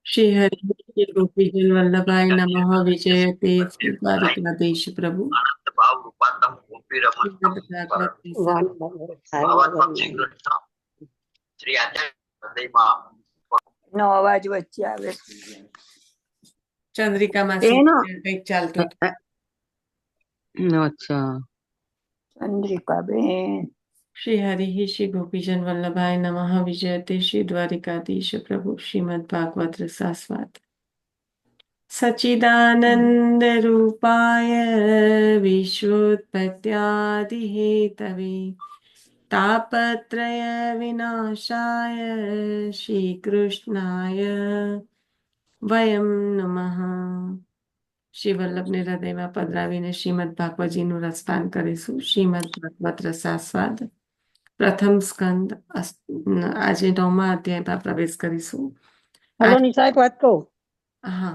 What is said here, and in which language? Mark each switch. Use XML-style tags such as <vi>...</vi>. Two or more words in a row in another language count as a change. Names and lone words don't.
<sa>श्री हरि श्री गोपीजन वल्लभाय नमः विजयते श्री द्वारिकाधीश प्रभु आनंद भाव रूपांतम गोपी रमणतम श्रीमद् भागवत भगवत श्री कृष्ण श्री हृदयમાં</sa> <gu>નો અવાજ વચ્ચે આવે चंद्रिका એનો मासी કંઈક ચાલતું હતું। અચ્છા ચંદ્રિકાબેન</gu> <sa>श्री हरि श्री गोपीजन वल्लभाय नमः विजयते श्री द्वारिकाधीश प्रभु श्रीमद् भागवत रसास्वाद सच्चिदानंद रूपाय विश्वोत्पत्त्यादि हेतवे तापत्रय विनाशाय श्री कृष्णाय વયમ નમઃ।</sa> <gu>શ્રી વલ્લભને હૃદયમાં પધરાવીને શ્રીમદ ભાગવતજીનું રસપાન કરીશું। શ્રીમદ ભાગવત રસાસ્વાદ પ્રથમ સ્કંદ આજે 9મા અધ્યાયમાં પ્રવેશ કરીશું। હેલો નિશા, એક વાત કહું? હા,</gu>